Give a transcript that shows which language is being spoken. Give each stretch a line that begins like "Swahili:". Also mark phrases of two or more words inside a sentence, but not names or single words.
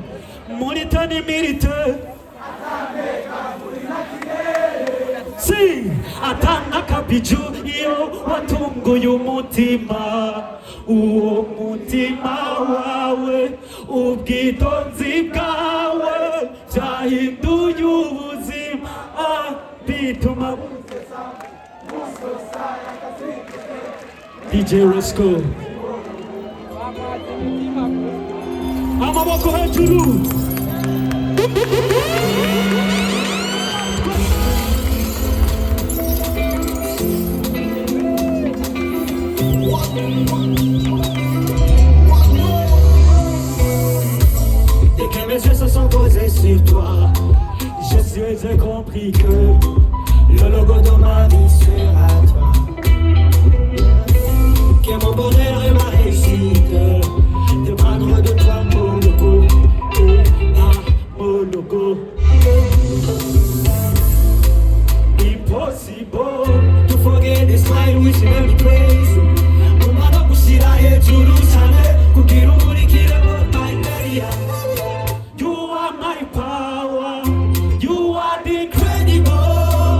Kinyarwanda: Umuritani militaire si atanga kabiju iyo watunguye umutima uwo mutima wawe ubwitonzi bwawe byahinduye ubuzima bituma DJ Resco amaboko hejuru Dès
French: que mes yeux se sont posés sur toi, j'ai compris que le logo de ma vie sera toi. Que mon bonheur et ma réussite dépendront de toi, mon logo. Mon logo.
English: Impossible to forget the smile which made me crazy. You are my power, you are the incredible.